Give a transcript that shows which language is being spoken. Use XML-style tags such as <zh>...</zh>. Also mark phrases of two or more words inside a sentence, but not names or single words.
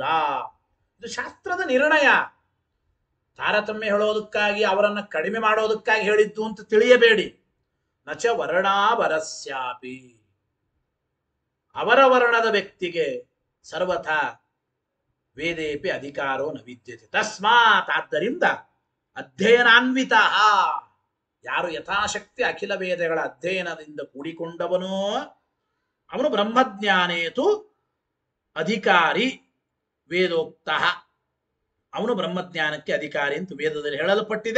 <kn>ಇದು ಶಾಸ್ತ್ರದ ನಿರ್ಣಯ. ತಾರತಮ್ಯ ಹೇಳೋದಕ್ಕಾಗಿ, ಅವರನ್ನ ಕಡಿಮೆ ಮಾಡೋದಕ್ಕಾಗಿ ಹೇಳಿದ್ದು ಅಂತ ತಿಳಿಯಬೇಡಿ.</kn> <sa>ನಚ ವರ್ಣಾವರಸ್ಯಾಪಿ</sa> <kn>ಅವರ ವರ್ಣದ ವ್ಯಕ್ತಿಗೆ</kn> <sa>ಸರ್ವಥಾ ವೇದೇಪಿ ಅಧಿಕಾರೋ ನ ವಿದ್ಯತೆ.</sa> <kn>ತಸ್ಮಾತ್ ಆದ್ದರಿಂದ ಅಧ್ಯಯನಾನ್ವಿತ ಯಾರು ಯಥಾಶಕ್ತಿ ಅಖಿಲ ವೇದಗಳ ಅಧ್ಯಯನದಿಂದ ಕೂಡಿಕೊಂಡವನೋ ಅವನು</kn> <sa>ಬ್ರಹ್ಮಜ್ಞಾನೇತು ಅಧಿಕಾರಿ ವೇದೋಕ್ತ.</sa> <kn>ಅವನು ಬ್ರಹ್ಮಜ್ಞಾನಕ್ಕೆ ಅಧಿಕಾರಿ ಅಂತ ವೇದದಲ್ಲಿ ಹೇಳಲ್ಪಟ್ಟಿದೆ.</kn>